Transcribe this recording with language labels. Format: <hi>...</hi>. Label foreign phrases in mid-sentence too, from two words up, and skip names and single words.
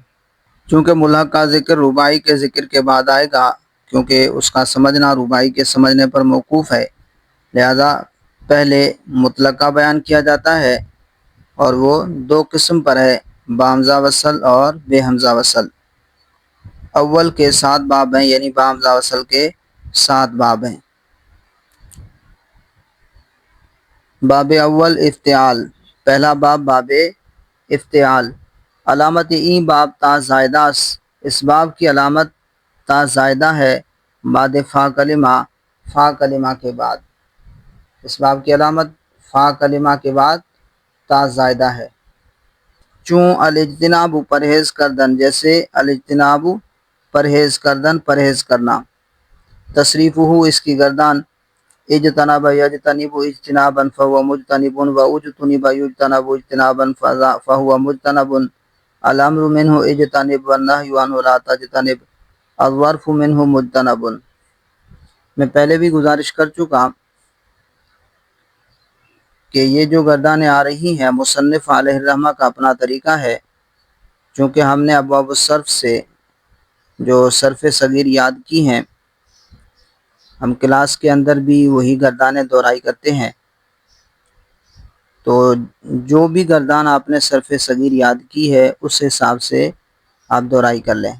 <ur>چونکہ ملحق کا ذکر رباعی کے ذکر کے بعد آئے گا، کیونکہ اس کا سمجھنا رباعی کے سمجھنے پر موقوف ہے، لہذا پہلے مطلقہ بیان کیا جاتا ہے، اور وہ 2 قسم پر ہے، با حمزہ وصل اور بے حمزہ وصل۔ اول کے 7 باب ہیں، یعنی با حمزہ وصل کے 7 باب ہیں۔</ur> <fa>باب اول افتعال،</fa> <ur>پہلا باب باب افتعال۔</ur> <fa>علامت این باب تا زائدہ،</fa> <ur>اس باب کی علامت تا زائدہ ہے،</ur> <fa>بعد فا کلمہ،</fa> <ur>فا کلمہ کے بعد۔ اس باب کی علامت فا کلمہ کے بعد تا زائدہ ہے۔</ur> <fa>چون الاجتناب پرہیز کردن،</fa> <ur>جیسے الاجتناب</ur> <fa>پرہیز کردن،</fa> <ur>پرہیز کرنا۔ تصریف ہو، اس کی گردان،</ur> <ar>اجتناب یجتنب اجتنابا فهو مجتنب واجتنب یجتنب اجتنابا فهو مجتنب۔ الامر منه اجتنب والنهی عنه لا تجتنب، الظرف منه مجتنب۔</ar> <ur>میں پہلے بھی گزارش کر چکا کہ یہ جو گردانیں آ رہی ہیں، مصنف علیہ الرحمہ کا اپنا طریقہ ہے، چونکہ ہم نے ابواب الصرف سے جو صرف صغیر یاد کی ہیں، ہم کلاس کے اندر بھی وہی گردانیں دہرائی کرتے ہیں، تو جو بھی گردان آپ نے صرف صغیر یاد کی ہے اس حساب سے آپ دہرائی کر لیں۔</ur>